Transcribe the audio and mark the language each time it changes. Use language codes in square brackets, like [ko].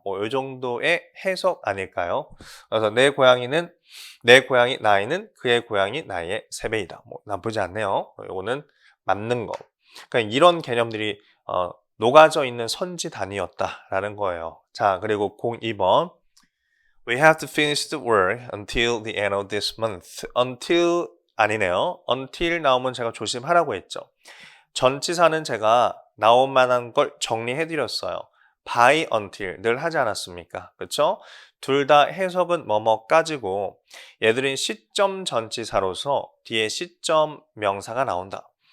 [ko] 뭐 이 정도의 해석 아닐까요? 그래서 내 고양이 나이는 그의 고양이 나이의 3배이다. 뭐 나쁘지 않네요. 이거는 맞는 거. 그러니까 이런 개념들이 녹아져 있는 선지 단위였다라는 거예요. 자, 그리고 02번. [en] We have to finish the work until the end of this month. [ko] until 아니네요. until 나오면 제가 조심하라고 했죠. 전치사는 제가 나올 만한 걸 정리해 드렸어요. by until 늘 하지 않았습니까? 그렇죠? 둘 다 해석은 뭐뭐까지고 얘들은 시점 전치사로서 뒤에 시점 명사가 나온다.